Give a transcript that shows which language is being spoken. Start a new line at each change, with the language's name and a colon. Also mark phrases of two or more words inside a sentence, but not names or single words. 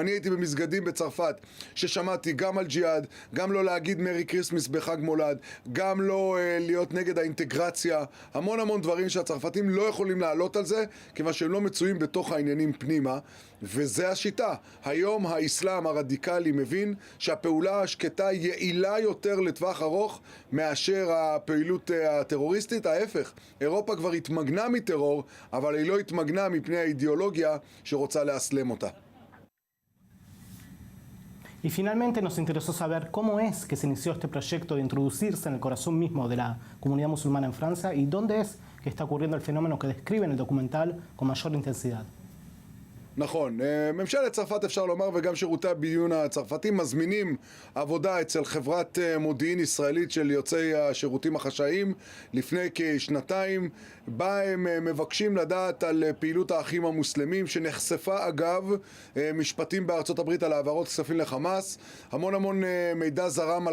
Hebrew: אני הייתי במסגדים בצרפת ששמעתי גם על ג'יהאד, גם לא להגיד
English: Merry Christmas
Hebrew: בחג מולד, גם לא להיות נגד האינטגרציה, המון דברים שהצרפתים לא יכולים לעלות על זה כיוון שהם לא מצויים בתוך העניינים פנימה, וזה השיטה. היום האסלאם הרדיקלי מבין שהפעולה השקטה יעילה יותר לטווח ארוך מאשר הפעילות הטרוריסטית. ההפך, אירופה כבר התמגנה מטרור, אבל היא לא התמגנה מפני האידיאולוגיה שרוצה לאסלם אותה.
Spanish: Y finalmente nos interesó saber cómo es que se inició este proyecto de introducirse en el corazón mismo de la comunidad musulmana en Francia y dónde es que está ocurriendo el fenómeno que describe en el documental con mayor intensidad.
Hebrew: נכון, ממשלת צרפת אפשר לומר וגם שירותי הביון הצרפתים מזמינים עבודה אצל חברת מודיעין ישראלית של יוצאי השירותים החשאיים לפני כשנתיים, בה הם מבקשים לדעת על פעילות האחים המוסלמים שנחשפה אגב משפטים בארצות הברית על העברות כספים לחמאס, המון מידע זרם על